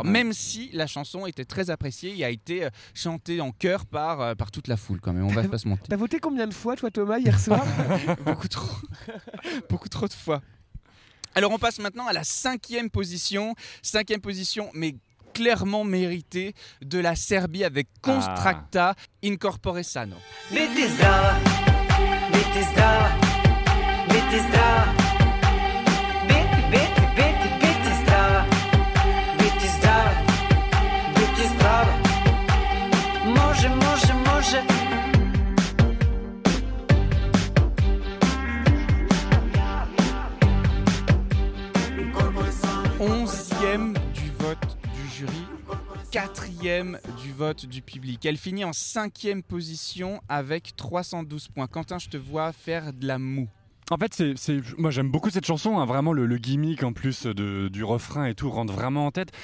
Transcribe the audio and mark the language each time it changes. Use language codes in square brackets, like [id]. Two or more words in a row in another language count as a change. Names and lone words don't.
[fr] Même si la chanson était très appréciée et a été chantée en chœur par toute la foule, quand même. On va pas se mentir. T'as voté combien de fois, toi, Thomas, hier soir? Beaucoup trop. Beaucoup trop de fois. Alors, on passe maintenant à la 5e position. 5e position, mais clairement méritée, de la Serbie avec Constracta, Incorpore Sano. [sr] Biti zdrava, biti zdrava, biti zdrava. Biti zdrava, biti zdrava, biti zdrava. Može, može, može. [fr] 11e du vote du jury, 4e du vote du public. Elle finit en 5e position avec 312 points. Quentin, je te vois faire de la moue. En fait, moi j'aime beaucoup cette chanson, hein, vraiment le gimmick en plus du refrain et tout rentre vraiment en tête.